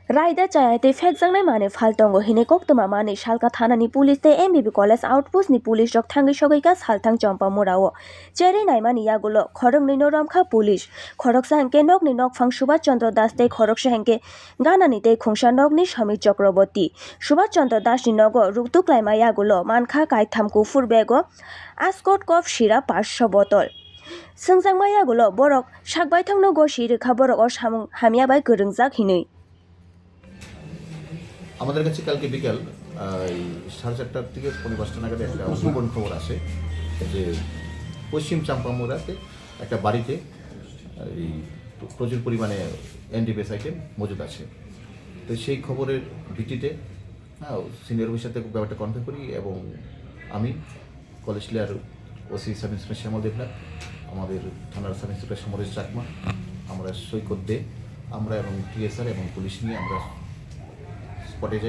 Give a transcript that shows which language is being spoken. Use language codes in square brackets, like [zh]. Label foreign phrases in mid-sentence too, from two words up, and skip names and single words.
[trp] रायदा चायाते फेकजांनाय माने फालतंगो हिने कोक्तमा माने शालका थानानि पुलिस ते एमबिबि कलेज आउटपोस्ट नि पुलिस रक थांगै सगैका सालथां चम्पा मुराओ चेरै नायमानि यागुलो खरक नि नरमखा पुलिस खरक साहंके नक नि नक फां सुभाष चंद्र दास ते खरक साहंके गानानि ते खुंसा नक नि समीर चक्रवर्ती सुभाष चंद्र दास नि नगो रुकतुक्लाइमा यागुलो मानखा कायथाम कुफुर बेगो आस्कट कफ शिरा 500 बोतल सोंजांमा यागुलो बरक साकबायथांनो गसि रेखा बरक अ सामुं हामियाबाय गोरोंजाक हिनै [bn] আমাদের কাছে কালকে বিকাল 4:30টার থেকে 5:30টা নাগাদ একটা গোপন খবর আসে যে পশ্চিম চাম্পামুড়াতে একটা বাড়িতে এই প্রচুর পরিমাণে [en] NDPS item [bn] মজুদ আছে। তো সেই খবরের ভিত্তিতে [en] senior officer [bn] সাথে ব্যাপারটা কনফার্ম করি এবং আমি কলেজ লেয়ার ওসি [en] sub inspector [bn] শ্যামল দেবনাথ, আমাদের থানার [en] sub inspector [bn] সমরেশ চাকমা, আমরা সৈকত দে, আমরা এবং টিএসআর এবং পুলিশ নিয়ে আমরা স্পটে যাই।